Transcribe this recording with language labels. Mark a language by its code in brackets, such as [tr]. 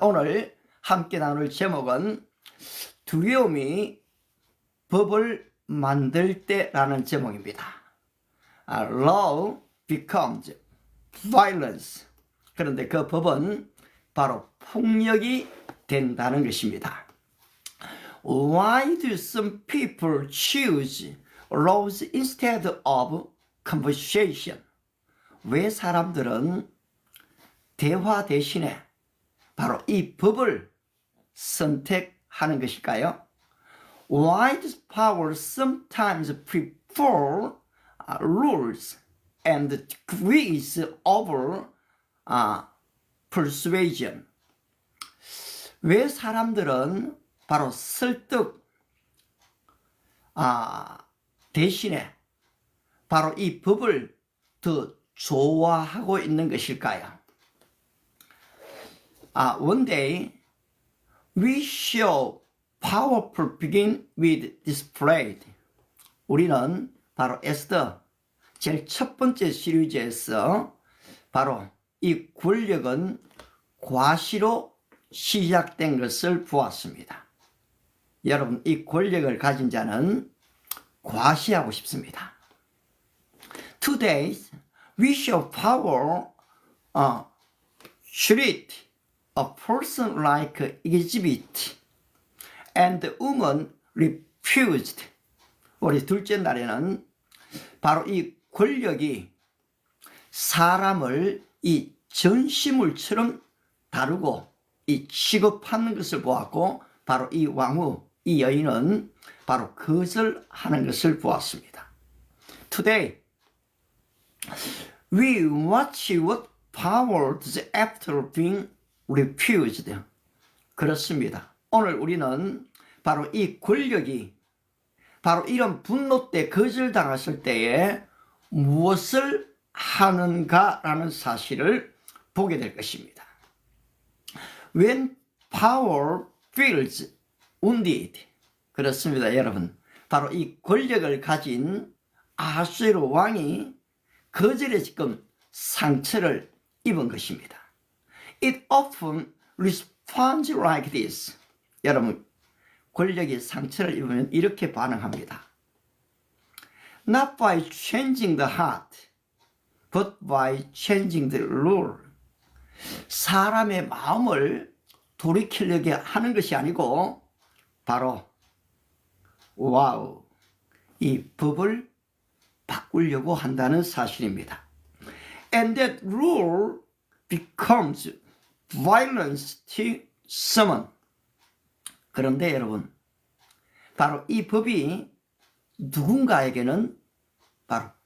[ko] 오늘 함께 나눌 제목은 두려움이 법을 만들 때라는 제목입니다. [en] Law becomes violence. [ko] 그런데 그 법은 바로 폭력이 된다는 것입니다. [en] Why do some people choose laws instead of conversation? [ko] 왜 사람들은 대화 대신에 바로 이 법을 선택하는 것일까요? [en] Why does power sometimes prefer rules and decrees over persuasion? [ko] 왜 사람들은 바로 설득 대신에 바로 이 법을 더 좋아하고 있는 것일까요? [en] One day we show powerful begin with display. [ko] 우리는 바로 에스더 제일 첫 번째 시리즈에서 바로 이 권력은 과시로 시작된 것을 보았습니다. 여러분, 이 권력을 가진 자는 과시하고 싶습니다. [en] Today, we show power, treat a person like exhibit, and the woman refused. [ko] 우리 둘째 날에는 바로 이 권력이 사람을 이 전시물처럼 다루고 이 취급하는 것을 보았고, 바로 이 왕후, 이 여인은 바로 거절하는 것을 보았습니다. [en] Today, we watch what power does after being refused. [ko] 그렇습니다. 오늘 우리는 바로 이 권력이 바로 이런 분노 때 거절당했을 때에 무엇을 하는가라는 사실을 보게 될 것입니다. [en] When power feels wounded. [ko] 그렇습니다, 여러분. 바로 이 권력을 가진 아하수에로 왕이 거절에 지금 상처를 입은 것입니다. [en] It often responds like this. [ko] 여러분, 권력이 상처를 입으면 이렇게 반응합니다. [en] Not by changing the heart, but by changing the rule. [ko] 사람의 마음을 돌이키려고 하는 것이 아니고 바로 이 법을 바꾸려고 한다는 사실입니다. [en] And that rule becomes violence to someone. [ko] 그런데 여러분, 바로 이 법이 누군가에게는 바로